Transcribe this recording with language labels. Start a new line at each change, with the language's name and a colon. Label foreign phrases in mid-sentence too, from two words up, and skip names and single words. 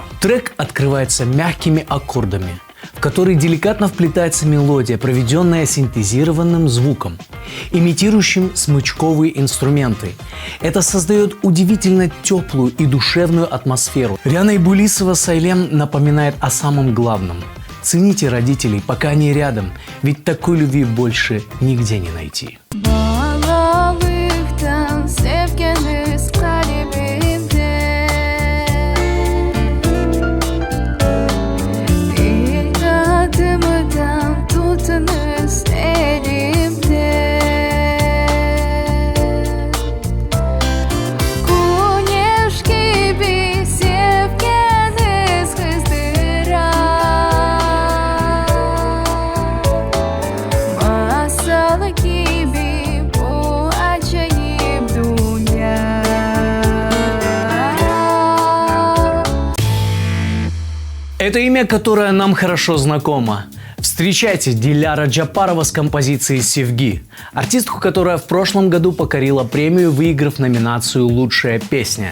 Russian: Трек открывается мягкими аккордами, в который деликатно вплетается мелодия, проведенная синтезированным звуком, имитирующим смычковые инструменты. Это создает удивительно теплую и душевную атмосферу. Риана Ибулисова с «Айлем» напоминает о самом главном. Цените родителей, пока они рядом, ведь такой любви больше нигде не найти.
Turkish: Sevgimiz kalbimde, ilk adımdan tutunuz elimde. Güneş gibi sevginiz kızdırar, masal gibi bu acıyı.
Russian: Это имя, которое нам хорошо знакомо. Встречайте Диляра Джапарова с композицией «Севги», артистку, которая в прошлом году покорила премию, выиграв номинацию «Лучшая песня».